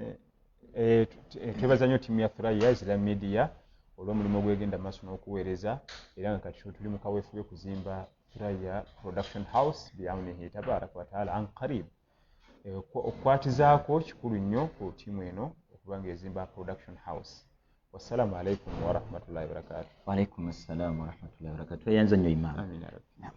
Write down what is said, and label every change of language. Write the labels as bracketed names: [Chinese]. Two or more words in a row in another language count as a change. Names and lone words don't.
[Ganda] twebaza nnyo ttiimu ya Thuraya Islam Media olw'omulimu ogwegenda maaso n'okuweereza era nga kati tuli mu kaweefube kuzimba Thuraya Production House [Arabic] بعونه تبارك وتعالى عن قريب [Ganda] okukwatizaako kikulu nnyo ku ttiimu eno okuba ng'ezimba Production House. [Arabic] والسلام عليكم ورحمة الله وبركاته. وعليكم السلام ورحمة الله وبركاته. [Ganda] Tweyanza nnyo Imam. [Arabic] آمين يا رب.